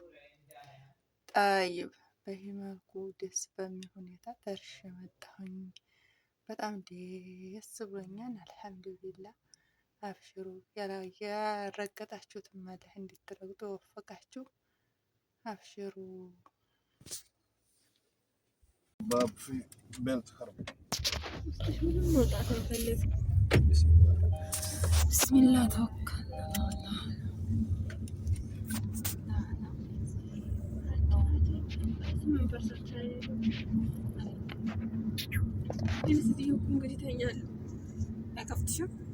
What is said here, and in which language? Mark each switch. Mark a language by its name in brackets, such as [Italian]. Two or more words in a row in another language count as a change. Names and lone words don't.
[Amharic] ጣይብ በይህ መልኩ ደስ በሚል ሁኔታ ደርሼ መጣሁኝ። በጣም ደስ ብሎኛል። አልሐምዱሊላህ አብሽሩ። ያረገጣችሁትን መዳህ እንድትረግጡ ወፈቃችሁ። አብሽሩ። [Arabic] باب في بنت خرب بسم الله توكلنا على الله.